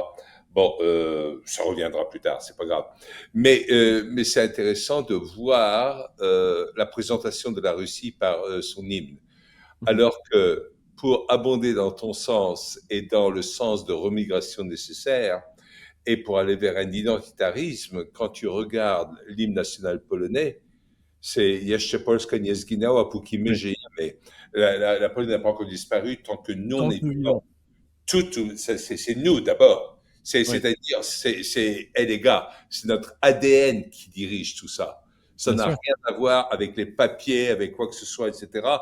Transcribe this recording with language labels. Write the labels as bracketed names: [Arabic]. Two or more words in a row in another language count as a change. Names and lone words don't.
[French] Bon, ça reviendra plus tard, c'est pas grave. Mais c'est intéressant de voir la présentation de la Russie par son hymne. Mhm. Alors que pour abonder dans ton sens et dans le sens de remigration nécessaire, et pour aller vers un identitarisme, quand tu regardes l'hymne national polonais, c'est [Polish] Jeszcze Polska nie zginęła, póki my [French] Oui. [Polish] żyjemy. [French] La Pologne n'a pas encore disparu tant que nous on Tant que est nous vivons. vivants. C'est nous d'abord. Oui, C'est-à-dire, hey, les gars, c'est notre ADN qui dirige tout ça. Ça bien n'a sûr. rien à voir avec les papiers, avec quoi que ce soit, etc.